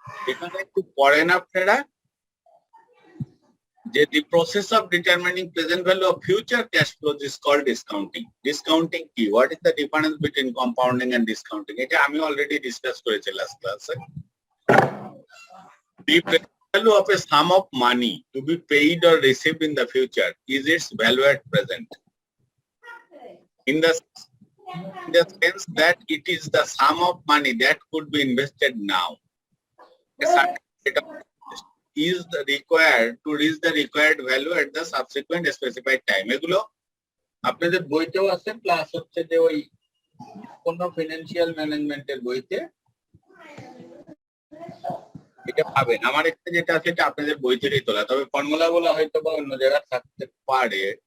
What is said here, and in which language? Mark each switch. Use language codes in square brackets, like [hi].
[bn] এখানে একটু পড়েন আপনারা যে [en] the process of determining present value of future cash flows is called discounting. Discounting [bn] কি? [en] What is the difference between compounding and discounting? [bn] এটা আমি [en] already discuss [bn] করেছি [en] last class [bn] A. [en] The present value of a sum of money to be paid or received in the future is its value at present. In the sense that it is the sum of money that could be invested now. A certain rate of is required to reach the required value at the subsequent specified time. [bn] এগুলো আপনাদের বইতেও আছে, plus হচ্ছে যে ওই কোন financial ম্যানেজমেন্টের বইতে এটা পাবেন। আমার একটা যেটা আছে এটা আপনাদের বই থেকেই তোলা, তবে ফর্মুলা গুলো হয়তো বা অন্য জায়গায় থাকতে পারে।